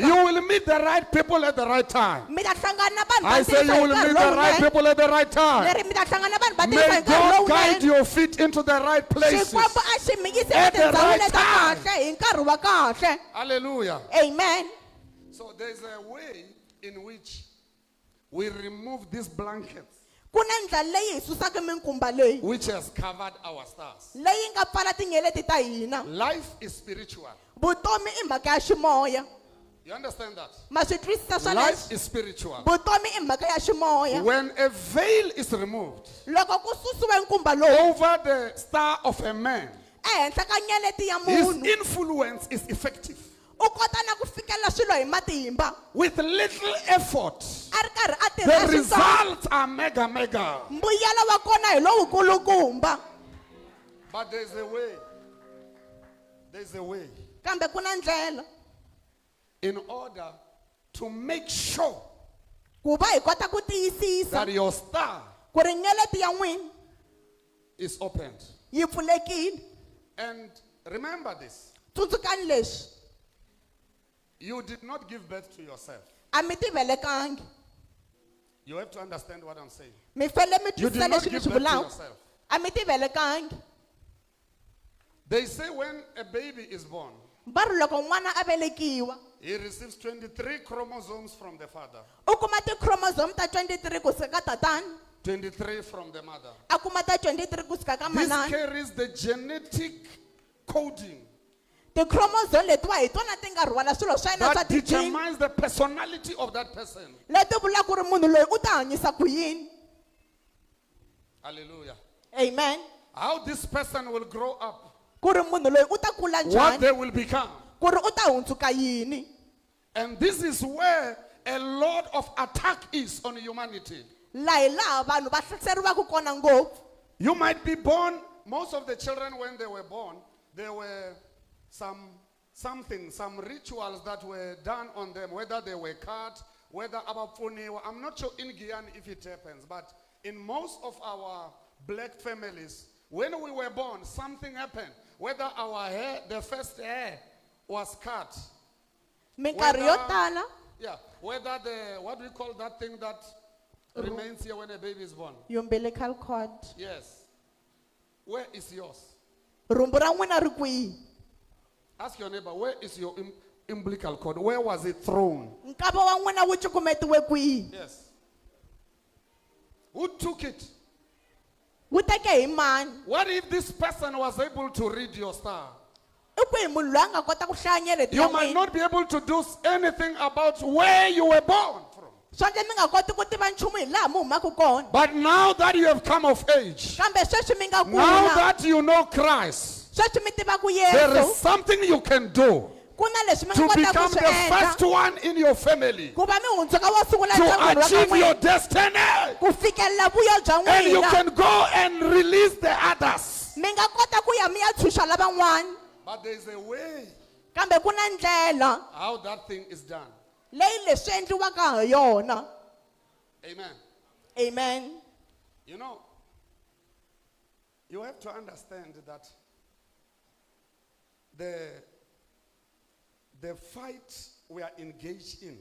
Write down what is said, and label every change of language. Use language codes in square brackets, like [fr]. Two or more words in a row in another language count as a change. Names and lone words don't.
[en] You will meet the right people at the right time. [ts] Mi ta hlangana na vanhu [en] I [ts] va [en] say you [ts] ntiyiso [en] will [ts] hi [en] meet [ts] nkarhi [en] the right [ts] lowunene. [en] people at the right time. [ts] Leri mi ta hlangana na vanhu va ntiyiso [en] May [ts] hi nkarhi [en] God guide [ts] lowunene. [en] your feet into the right places. [ts] Xikwembu a xi mi yisa [en] At the [ts] etindhawini [en] right [ts] ta [en] time. [ts] kahle hi nkarhi wa kahle. [en] Hallelujah. Amen. So there's a way in which we remove these blankets [ts] Ku na ndlela leyi hi susaka minkumba leyi [en] which has covered our stars. [ts] leyi nga pfala tinyeleti ta hina. [en] Life is spiritual. [ts] Vutomi i mhaka ya ximoya. [en] You understand that? [ts] Ma swi twisisa swa [en] Life [ts] leswi? [en] is spiritual. [ts] Vutomi i mhaka ya ximoya. [en] When a veil is removed [ts] Loko ku susiwe nkumba lowu [en] over the star of a man, [ts] ehenhla ka nyeleti ya [en] his [ts] munhu [en] influence is effective. [ts] u kota na ku fikelela swilo hi matimba. [en] With little effort, [ts] A ri karhi a [en] the [ts] tirha xiswona. [en] results are mega. [ts] Mbuyelo wa kona hi lowu kulukumba. [en] But there's a way. There's a way [ts] Kambe ku na ndlela [en] in order to make sure [ts] ku va hi kota ku tiyisisa [en] that your star [ts] ku ri nyeleti ya n'wina [en] is opened. [ts] yi pfulekile. [en] And remember this, [ts] Tsundzukani leswi, [en] you did not give birth to yourself. [ts] a mi ti velekangi. [en] You have to understand what I'm saying. [ts] Mi fanele mi [en] You did [ts] twisisa [en] not [ts] leswi ni [en] give [ts] swi [en] birth to [ts] vulaka. [en] yourself. [ts] A mi ti velekangi. [en] They say when a baby is born, [ts] Va ri loko n'wana a velekiwa [en] he receives 23 chromosomes from the father, [ts] u kuma ti-chromosome ta 23 kusuka ka tatana, [en] 23 from the mother. [ts] a kuma ta 23 kusuka ka [en] This [ts] manana. [en] carries the genetic coding [ts] Ti-chromosome letiwa hi tona ti nga rhwala swilo swa yena swa [en] that [ts] ti-gene [en] determines the personality of that person. [ts] leti vulaka ku ri munhu loyi u ta hanyisa ku yini. [en] Hallelujah. Amen. How this person will grow up, [ts] Ku ri munhu loyi u ta kula [en] what [ts] njhani, [en] they will become. [ts] ku ri u ta hundzuka yini. [en] And this is where a lot of attack is on humanity. [ts] Laha vanhu va hlaseriwaka kona ngopfu. [en] You might be born, most of the children when they were born, there were some rituals that were done on them, whether they were cut, whether abapuniwa. I'm not sure in Guyana if it happens, but in most of our black families, when we were born, something happened. Whether our hair, the first hair was cut. [ts] Minkarhi yo tala [en] Yeah, whether what do we call that thing that remains here when a baby is born? umbilical cord, Yes. Where is yours? [ts] rumbu ra n'wina ri kwihi? [en] Ask your neighbor, where is your umbilical cord? Where was it thrown? [ts] Nkava wa n'wina wu cukumetiwe kwihi? [en] Yes. Who took it? [ts] Wu teke hi mani? [en] What if this person was able to read your star? [ts] I kwihi munhu loyi a nga kota ku hlaya nyeleti ya [en] You might [ts] n'wina? [en] not be able to do anything about where you were born from. [ts] Swa endla mi nga koti ku tiva nchumu hi laha mi humaka kona. [en] But now that you have come of age, [ts] Kambe sweswi mi nga [en] now [ts] kula, [en] that you know Christ, [ts] sweswi mi tivaku [en] there is [ts] Yesu, [en] something you can do [ts] ku na leswi mi [en] to [ts] nga kota [en] become [ts] ku swi [en] the first [ts] endla [en] one in your family [ts] ku va mi hundzuka wo sungula [en] to [ts] ndyangwini wa ka [en] achieve your [ts] n'wina, [en] destiny. [ts] ku fikelela vuyo bya [en] And you [ts] n'wina. [en] can go and release the others. [ts] Mi nga kota ku ya mi ya tshunxa lavan'wana, [en] But there is a way [ts] kambe ku na ndlela [en] how that thing is done. [ts] leyi leswi endliwaka ha yona. [en] Amen. Amen. You know, you have to understand that the fight we are engaged in